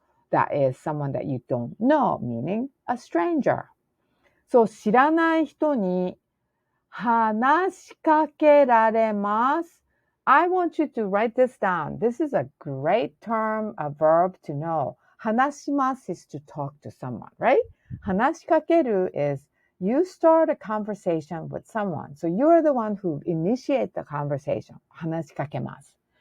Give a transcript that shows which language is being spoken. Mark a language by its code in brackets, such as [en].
[en] That is someone that you don't know, meaning a stranger. [ja] So 知らない人に話しかけられます。 [en] I want you to write this down. This is a great term, a verb to know. 話します is to talk to someone, right? 話しかける is you start a conversation with someone. So you're the one who initiate the conversation. [ja] 話しかけます。